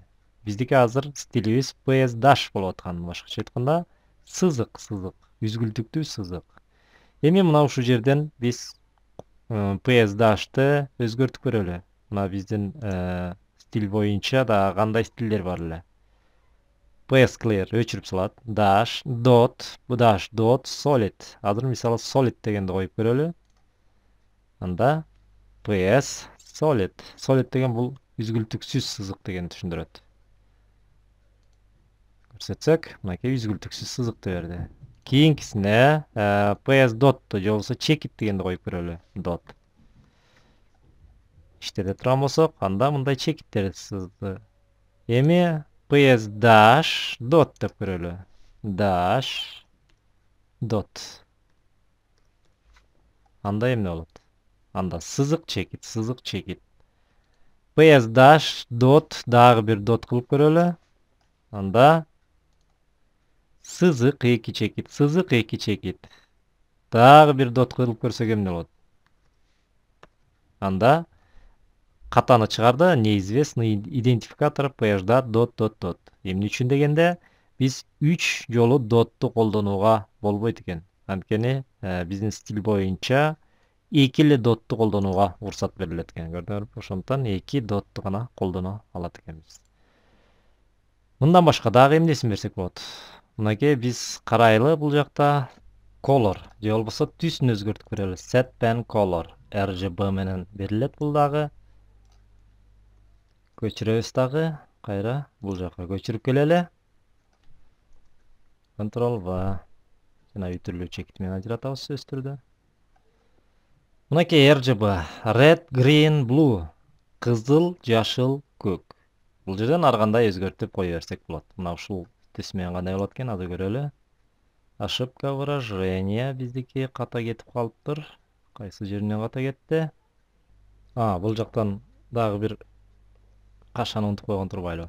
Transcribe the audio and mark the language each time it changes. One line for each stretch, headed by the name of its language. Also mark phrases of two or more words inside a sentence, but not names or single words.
Kyrgyz: Биздики азыр стилибиз
English: PS dash
Kyrgyz: болуп аткан, башкача айтканда сызык, үзгүлтүктүү сызык. Эми мына ушул жерден биз PS dash'ты өзгөртүп көрөлү. Мына биздин стиль боюнча да кандай стилдер бар эле. PS clear өчүрүп салат.
English: Dash, dot, solid.
Kyrgyz: Азыр мисалы solid дегенди коюп көрөлү. Анда
English: PS solid.
Kyrgyz: Solid деген бул үзгүлтүксүз сызык дегенди түшүндүрөт. Көрсөтсөк, мынакей үзгүлтүксүз сызыкты берди. Кийинкисине PS dot'ту же болбосо чекит дегенди коюп көрөлү. Dot. Иштете турган болсок, анда мындай чекиттер сызды. Эми
English: PS dash dot
Kyrgyz: деп көрөлү.
English: Dash dot.
Kyrgyz: Анда эмне болот? Анда сызык чекит.
English: PS dash dot
Kyrgyz: дагы бир dot кылып көрөлү. Анда сызык эки чекит. Дагы бир dot кылып көрсөк эмне болот? Анда катаны чыгарды,
Russian: неизвестный идентификатор
English: PH dot.
Kyrgyz: Эмне үчүн дегенде, Биз 3 жолу дотту колдонууга болбойт экен. Анткени биздин стиль боюнча 2 эле дотту колдонууга уруксат берилет экен. Көрдүңөрбү? Ошондуктан 2 дотту гана колдоно алат экенбиз. Мындан башка дагы эмнесин берсек болот? Мынакей биз карайлы бул жакта color же болбосо түсүн өзгөртүп беребиз.
English: Set pen color RGB
Kyrgyz: менен берилет бул дагы. Көчүрөбүз дагы кайра бул жака көчүрүп келели. Ctrl V жана ütүрлүү чекит менен ажыратабыз сөзсүз түрдө. Мынакей
English: RGB red, green, blue
Kyrgyz: кызыл, жашыл, көк. Бул жерден ар кандай өзгөртүп кое берсек болот. Мына ушул түс менен кандай болот экен, аны көрөлү.
Russian: Ошибка выражения
Kyrgyz: биздики ката кетип калыптыр. Кайсы жеринен ката кетти? Бул жактан дагы бир кашаны унутуп койгон турбайлыбы?